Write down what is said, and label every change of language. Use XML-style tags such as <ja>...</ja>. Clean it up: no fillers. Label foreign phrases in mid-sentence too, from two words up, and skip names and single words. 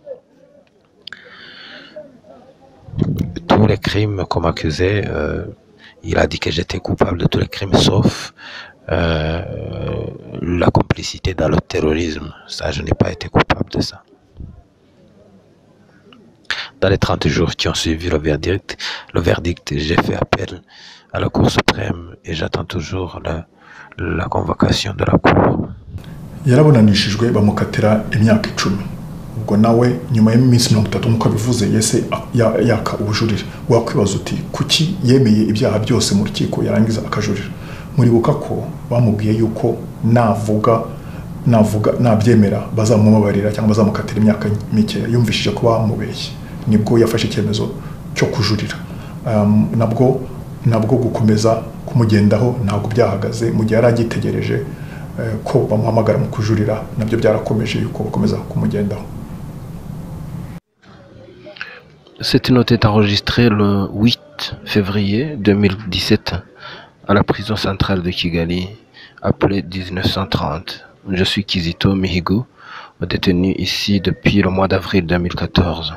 <fr>Tous les crimes qu'on m'accusait, il a dit que j'étais coupable de tous les crimes sauf la complicité dans le terrorisme. Ça, je n'ai pas été coupable de ça. Dans les 30 jours qui ont suivi le verdict, j'ai fait appel à la Cour suprême et j'attends toujours la convocation de la Cour.</fr> <rw>Yarabonanishijwe bamukatira imyaka 10. Ubwo nawe nyuma y'iminsi 30 nkuko bivuze yese yaka ubujurire. Wakwibaza uti kuki yemeye ibyaha byose mu rukiko yarangiza akajurira? Muribuka ko bamubwiye yuko nabyemera bazamubabarira cyangwa bazamukatira imyaka mike. Yumvishije ko bamubeshye, nibwo yafashe icyemezo cyo kujurira. Nabwo gukomeza kumugendaho ntabwo byahagaze mu gihe yaragitegereje ko bamuhamagara mu kujurira, nabyo byarakomeje yuko bakomeza kumugendaho.</rw> <fr>Cette note est enregistrée le 8 février 2017 à la prison centrale de Kigali, appelée 1930. Je suis Kizito Mihigo, détenu ici depuis le mois d'avril 2014.</fr>